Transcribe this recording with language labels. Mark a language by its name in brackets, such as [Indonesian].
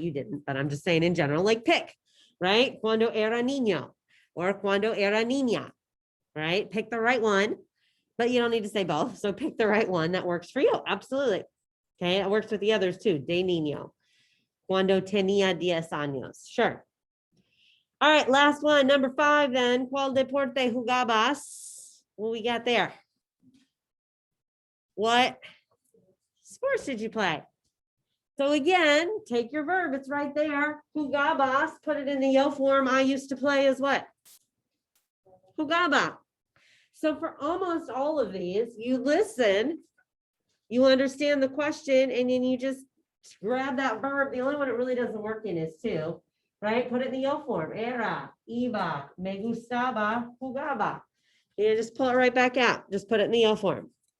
[English] You didn't, but I'm just saying in general, like pick, right? [Spanish] Cuando era niño or cuando era niña, right? [English] Pick the right one, but you don't need to say both. So pick the right one that works for you. Absolutely. Okay. It works with the others too. [Spanish] De niño. Cuando tenía 10 años. [English] Sure. All right. Last one. Number 5 then. [Spanish] ¿Cuál deporte jugabas? [English] What we got there? What sports did you play? So again, take your verb. It's right there. Jugabas. Put it in the yo form. I used to play as what? Jugaba. So for almost all of these, you listen, you understand the question, and then you just grab that verb. The only one it really doesn't work in is to, right? Put it in the yo form. [Spanish] Era, iba, me gustaba, jugaba. [English] You just pull it right back out. Just put it in the yo form.